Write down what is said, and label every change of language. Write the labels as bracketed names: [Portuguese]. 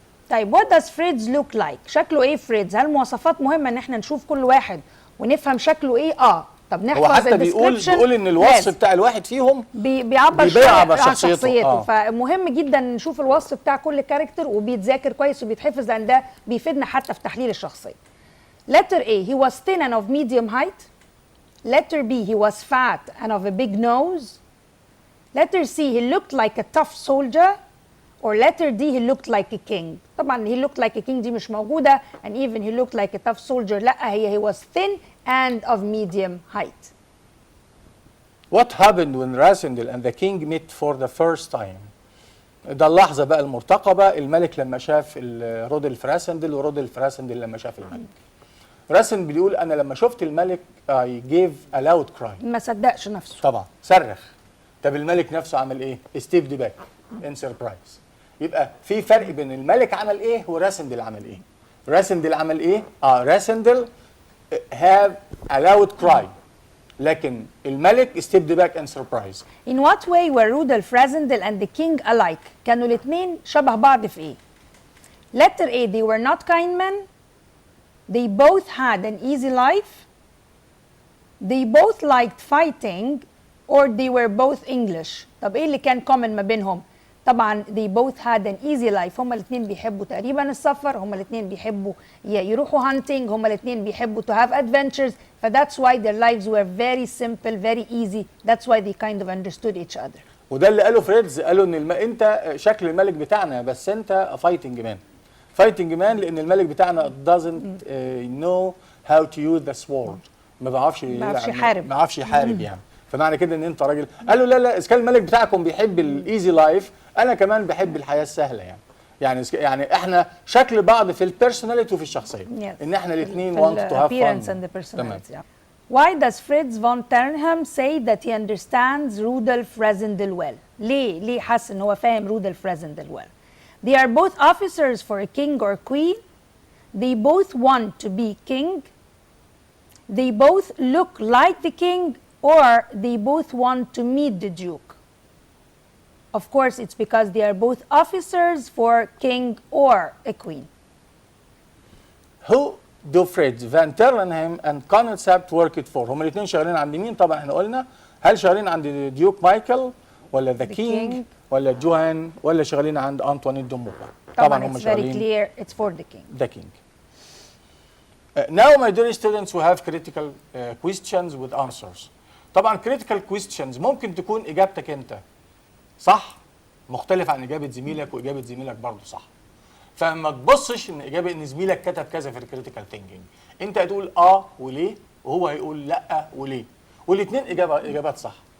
[Arabic] طيب [English] what does Fritz look like؟ [Arabic] شكله ايه فريدز؟ هل مواصفات مهمه ان احنا نشوف كل واحد ونفهم شكله ايه؟ طب نحفظ هو حتى بيقول ان الوصف بتاع الواحد فيهم بيعبر عن شخصيته. فمهم جدا نشوف الوصف بتاع كل كاركتر وبيتذاكر كويس وبيتحفظ، لان ده بيفيدنا حتى في تحليل الشخصيه. [English] Letter A he was thin and of medium height. Letter B he was fat and of a big nose. Letter C he looked like a tough soldier. Or letter D he looked like a king. طبعا he looked like a king [Arabic] دي مش موجوده، [English] and even he looked like a tough soldier لا، هي he was thin and of medium height. What happened when Rasindel and the king met for the first time? [Arabic] ده اللحظة بقى المرتقبة، الملك لما شاف رودولف راسندل ورودولف راسندل لما شاف الملك. راسندل بيقول أنا لما شفت الملك [English] I gave a loud cry. [Arabic] ما صدقش نفسه. طبعا صرخ. طب الملك نفسه عمل إيه؟ ستيب دي باك in surprise. يبقى في فرق بين الملك عمل إيه وراسندل عمل إيه. راسندل عمل إيه؟ راسندل have a loud cry. [English] لكن الملك stepped back in surprise. In what way were Rudolf Rasindel and the king alike? [Arabic] كانوا الاثنين شبه بعض في ايه؟ [English] Letter A, they were not kind men. They both had an easy life. They both liked fighting, or they were both English. [Arabic] طب ايه اللي كان common ما بينهم؟ طبعا [English] they both had an easy life. [Arabic] هما الاثنين بيحبوا تقريبا السفر، هما الاثنين بيحبوا يروحوا hunting، هما الاثنين بيحبوا [English] to have adventures. That's why their lives were very simple, very easy. That's why they kind of understood each other. [Arabic] وده اللي قاله فريدز، قالوا ان انت شكل الملك بتاعنا بس انت فايتنج مان. [English] fighting man [Arabic] لان الملك بتاعنا [English] doesn't know how to use the sword. [Arabic] ما بيعرفش يحارب. ما بيعرفش يحارب يعني. فمعنى كده ان انت راجل. قالوا لا اذا كان الملك بتاعكم بيحب الايزي لايف، انا كمان بحب الحياه السهله يعني. يعني احنا شكل بعض في البيرسوناليتي وفي الشخصيه. [English] Yes. [Arabic] ان احنا الاثنين [English] want to have appearance fun. and the personality. Yeah. Why does Fritz von Ternham say that he understands Rudolf Rasindel well? [Arabic] ليه حس ان هو فاهم Rudolf Rasindel well? [English] They are both officers for a king or queen. They both want to be king. They both look like the king, or they both want to meet the duke. Of course, it's because they are both officers for king or a queen. Who do Fritz van Ternham and Conrad Sapt worked for؟ [Arabic] هم الاثنين شغالين عند مين؟ طبعا احنا قلنا هل شغالين عند ديوك مايكل ولا ذا كينج ولا جوهان ولا شغالين عند أنطوانيت دو موبا؟ طبعا هم شغالين. [English] Very clear, it's for the king. The king. Now my dear students we have critical questions with answers. [Arabic] طبعا critical questions ممكن تكون إجابتك أنت صح مختلف عن إجابة زميلك وإجابة زميلك برضه صح. فما تبصش ان زميلك كتب كذا في الكريتيكال ثينكينج، انت هتقول وليه وهو هيقول لا وليه، والاثنين اجابات صح.